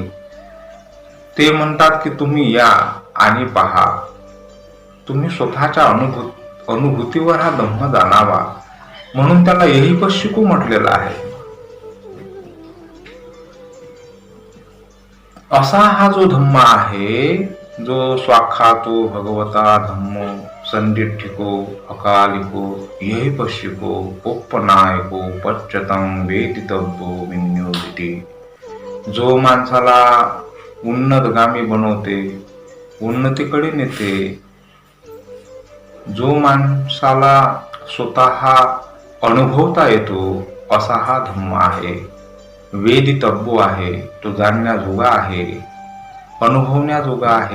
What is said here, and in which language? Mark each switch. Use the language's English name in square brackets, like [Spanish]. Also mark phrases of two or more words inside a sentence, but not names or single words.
[Marathi] ते म्हणतात की तुम्ही या आणि पहा. तुम्ही स्वतःच्या अनुभूतीवर हा धम्म जाणावा, म्हणून त्याला [Pali] यही पश्चिको [Marathi] म्हटलेला आहे. असा हा जो धम्म आहे, जो [Pali] स्वाख्यातो भगवता धम्मो संडिठ्ठिको अकालिको यही पश्चिको औपनायको पच्यतं वेदितव्यो विन्योहिती. [Marathi] जो माणसाला उन्नतगामी बनवते, उन्नतीकडे नेते, जो माणसाला स्वतः अनुभवता येतो, असा हा धम्म आहे. वेदितव्यो आहे, तो जाणण्याजोगा आहे, अनुभवण्याजोगा आहे.